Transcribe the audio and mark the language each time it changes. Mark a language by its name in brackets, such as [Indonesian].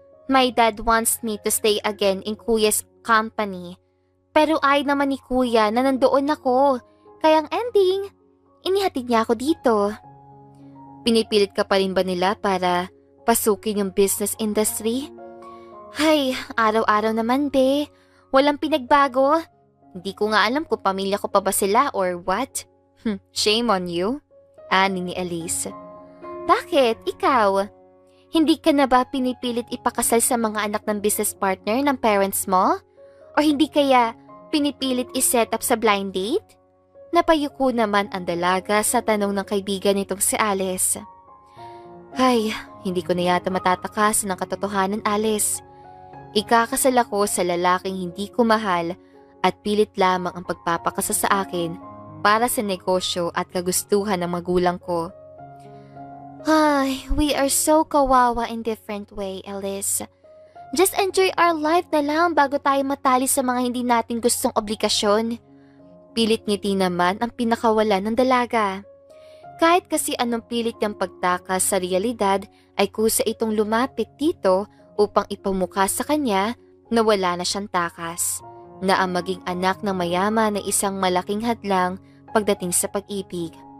[English] My dad wants me to stay again in kuya's company. [Filipino] Pero ay naman ni kuya na nandoon ako. Kaya ang ending, inihatid niya ako dito. Pinipilit ka pa rin ba nila para pasukin yung business industry? Ay, araw-araw naman be. Walang pinagbago. Hindi ko nga alam kung pamilya ko pa ba sila [English] or what. Shame on you. [Filipino] Ani ni Elise. Bakit? Ikaw? Hindi ka na ba pinipilit ipakasal sa mga anak ng business partner ng parents mo? O hindi kaya pinipilit iset up sa blind date? Napayuko naman ang dalaga sa tanong ng kaibigan nitong si Alice. Ay, hindi ko na yata matatakasan ng katotohanan, Alice. Ikakasal ako sa lalaking hindi ko mahal at pilit lamang ang pagpapakasa sa akin para sa negosyo at kagustuhan ng magulang ko. [English] Ay, we are so kawawa in different way, Alice. Just enjoy our life [Filipino] na lang bago tayo matali sa mga hindi natin gustong obligasyon. Pilit ngiti naman ang pinakawala ng dalaga. Kahit kasi anong pilit niyang pagtakas sa realidad ay kusa itong lumapit dito upang ipamukha sa kanya na wala na siyang takas, na ang maging anak ng mayaman na isang malaking hadlang pagdating sa pag-ibig.